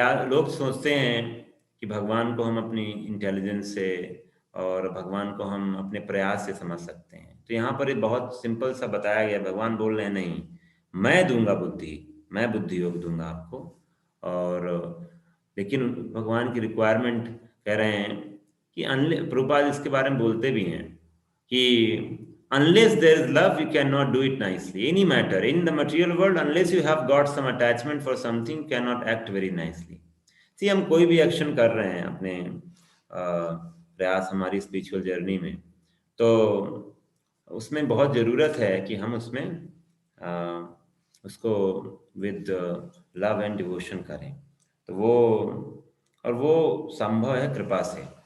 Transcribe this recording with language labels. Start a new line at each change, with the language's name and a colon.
Hindi: लोग सोचते हैं कि भगवान को हम अपनी इंटेलिजेंस से और भगवान को हम अपने प्रयास से समझ सकते हैं। तो यहाँ पर एक बहुत सिंपल सा बताया गया, भगवान बोल रहे हैं नहीं, मैं दूंगा बुद्धि, मैं बुद्धि योग दूंगा आपको। और लेकिन भगवान की रिक्वायरमेंट कह रहे हैं कि प्रभुपाद इसके बारे में बोलते भी हैं
English: कि unless there is love you cannot do it nicely, any matter in the material world, unless you have got some attachment for something, cannot act very nicely।
Hindi: हम कोई भी एक्शन कर रहे हैं अपने प्रयास, हमारी स्पिरिचुअल जर्नी में, तो उसमें बहुत ज़रूरत है कि हम उसमें उसको विद लव एंड डिवोशन करें। तो वो संभव है कृपा से।